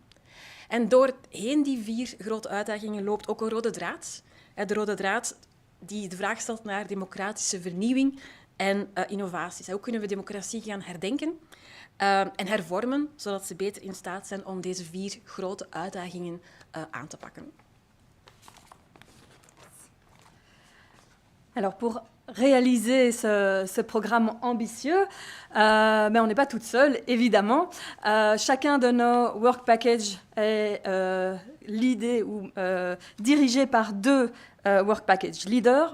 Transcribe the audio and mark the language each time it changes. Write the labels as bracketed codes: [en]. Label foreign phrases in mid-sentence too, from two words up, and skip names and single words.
[nl] En doorheen die 4 grote uitdagingen loopt ook een rode draad. De rode draad die de vraag stelt naar democratische vernieuwing en innovaties. Hoe kunnen we democratie gaan herdenken en hervormen, zodat ze beter in staat zijn om deze 4 grote uitdagingen aan te pakken? [fr] Alors pour réaliser ce programme ambitieux, mais on n'est pas toute seule, évidemment. Chacun de nos [en] work packages [fr] est l'idée ou dirigé par 2 [en] work package leaders.